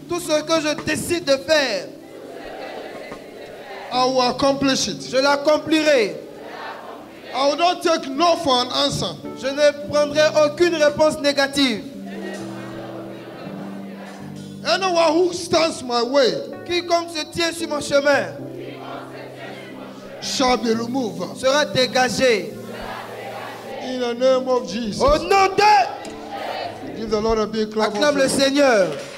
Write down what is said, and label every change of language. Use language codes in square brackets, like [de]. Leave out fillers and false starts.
[fr] Tout ce que je décide de faire, [en] I will accomplish it. [fr] je l'accomplirai. [en] I will not take no for an answer. [fr] Je ne prendrai aucune réponse négative. [en] Anyone who stands my way [fr] Quiconque se tient sur mon chemin [en] shall be removed. [fr] sera dégagé. [en] In the name of Jesus. [fr] Au nom de... [en] Give the Lord a big clap. [fr] Acclame le Seigneur.